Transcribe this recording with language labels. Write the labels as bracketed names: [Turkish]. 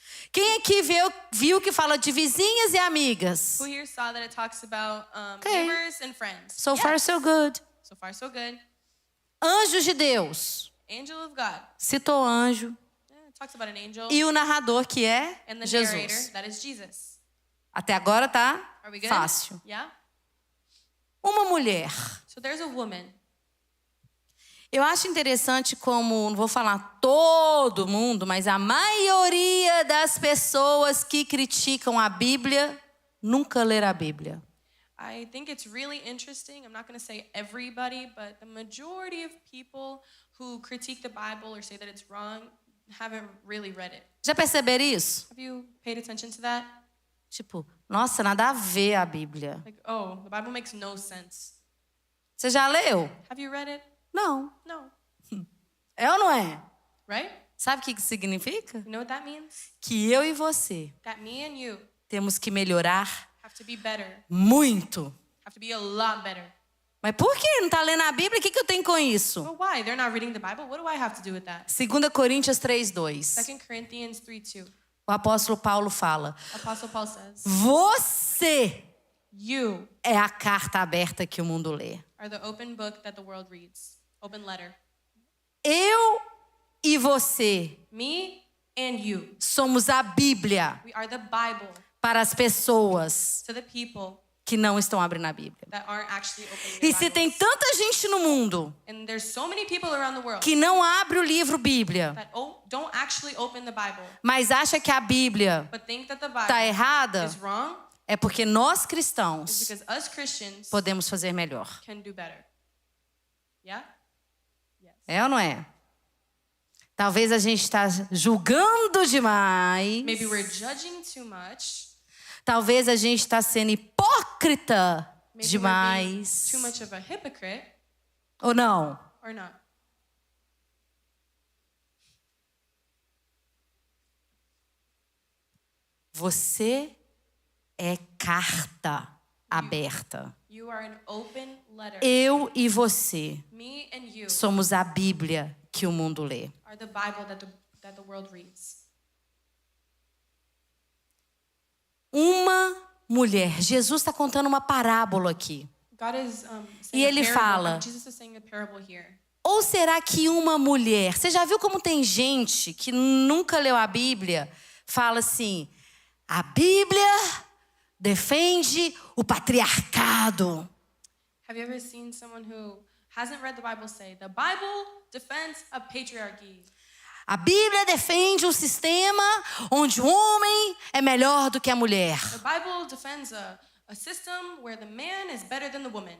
[Portuguese] Quem aqui viu que fala de vizinhas e amigas? [English] Who here saw that it talks about Okay. neighbors and friends? So far, so good. So far, so good. [Portuguese] Anjos de Deus. [English] Angel of God. [Portuguese] Citou anjo. [English] Yeah, it talks about an angel. [Portuguese] E o narrador, que é [English] And the [Portuguese] Jesus. [English] narrator, that is Jesus. [Portuguese] Até agora tá [English] Are we good? [Portuguese] fácil. [English] Yeah? [Portuguese] Uma mulher. [English] So there's a woman. [Portuguese] Eu acho interessante como, não vou falar todo mundo, mas a maioria das pessoas que criticam a Bíblia nunca leram a Bíblia. [English] I think it's really interesting. I'm not going to say everybody, but the majority of people who critique the Bible or say that it's wrong haven't really read it. [Portuguese] Já perceberam isso? [English] Have you paid attention to that? [Portuguese] Tipo, nossa, nada a ver a Bíblia. [English] Like, oh, the Bible makes no sense. [Portuguese] Você já leu? [English] Have you read it? [Portuguese] Não. [English] No. [Portuguese] É ou não é? [English] Right? [Portuguese] Sabe o que significa? [English] You know what that means? [Portuguese] Que eu e você [English] That me and you [Portuguese] temos que melhorar [English] have to be better. [Portuguese] muito. [English] Have to be a lot better. [Portuguese] Mas por que não está lendo a Bíblia? O que eu tenho com isso? [English] Well, why? They're not reading the Bible. What do I have to do with that? [Portuguese] 2 Coríntios 3:2. [English] 2 Corinthians 3:2. [Portuguese] O apóstolo Paulo fala: [English] Apostle Paul says, [Portuguese] você [English] you [Portuguese] é a carta aberta que o mundo lê. [English] are the open book that the world reads. Open letter. [Portuguese] Eu e você [English] Me and you. [Portuguese] somos a Bíblia [English] We are the Bible [Portuguese] para as pessoas [English] to the people [Portuguese] que não estão abrindo a Bíblia. [English] that aren't actually opening [Portuguese] E [English] their [Portuguese] se tem [English] Bibles. [Portuguese] tanta gente no mundo [English] And there's so many people around the world [Portuguese] que não abre o livro Bíblia, [English] that don't actually open the Bible, [Portuguese] mas acha que a Bíblia [English] but think that the [Portuguese] está [English] Bible [Portuguese] errada, [English] is wrong, [Portuguese] é porque nós [English] is [Portuguese] cristãos [English] because us Christians [Portuguese] podemos fazer melhor. [English] can do better. Yeah? Yes. [Portuguese] É ou não é? Talvez a gente está julgando demais. [English] Maybe we're judging too much. [Portuguese] Talvez a gente está sendo hipócrita [English] Maybe we're being [Portuguese] demais. [English] too much of a hypocrite [Portuguese] Ou não? [English] or not. [Portuguese] Você é carta aberta. [English] You are an open letter. [Portuguese] Eu e você [English] Me and you [Portuguese] somos a Bíblia que o mundo lê. [English] are the Bible that the world reads. [Portuguese] Uma mulher. Jesus está contando uma parábola aqui. [English] God is saying [Portuguese] E ele [English] a parable. [Portuguese] fala- [English] Jesus is saying a parable here. [Portuguese] Ou será que uma mulher... Você já viu como tem gente que nunca leu a Bíblia? Fala assim, a Bíblia defende o patriarcado. [English] Have you ever seen someone who hasn't read the Bible say, the Bible defends a patriarchy? [Portuguese] A Bíblia defende um sistema onde o homem é melhor do que a mulher. [English] The Bible defends a system where the man is better than the woman.